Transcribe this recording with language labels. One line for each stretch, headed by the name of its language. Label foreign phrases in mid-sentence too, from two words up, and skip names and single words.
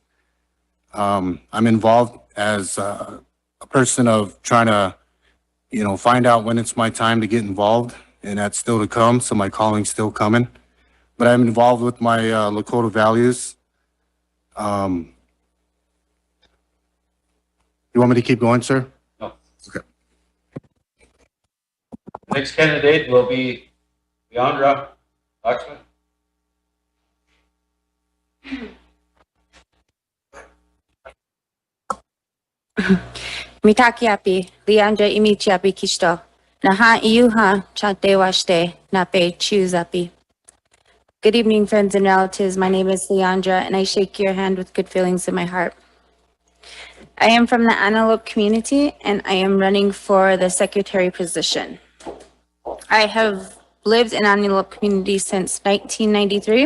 English: I'm involved as a person of trying to, find out when it's my time to get involved and that's still to come, so my calling's still coming. But I'm involved with my Lakota values. You want me to keep going, sir? No. Okay. Next candidate will be Leandra Oxman.
Lakota: Mitakiapi, Leandra Imichiapi Kisto. Naha Iuha Chantewashte Nape Chuzapi.
English: Good evening, friends and relatives. My name is Leandra, and I shake your hand with good feelings in my heart. I am from the Antelope community, and I am running for the secretary position. I have lived in Antelope community since 1993.